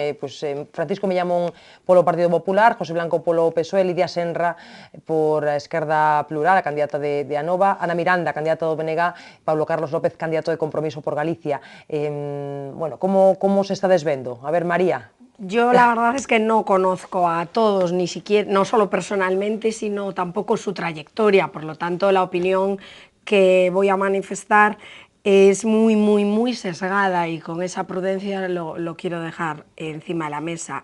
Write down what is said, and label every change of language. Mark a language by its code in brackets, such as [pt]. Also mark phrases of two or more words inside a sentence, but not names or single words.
[gl] Francisco Millamón polo Partido Popular, José Blanco polo PSOE, Lidia Senra por a Esquerda Plural, a candidata de Anova, Ana Miranda, candidata do BNG, Paulo Carlos López, candidato de Compromiso por Galicia. [es] Bueno, ¿cómo se está desvendo? A ver, María. Yo la verdad es que no conozco a todos, ni siquiera, no solo personalmente, sino tampoco su trayectoria. Por lo tanto, la opinión que voy a manifestar es muy sesgada y con esa prudencia lo quiero dejar encima de la mesa.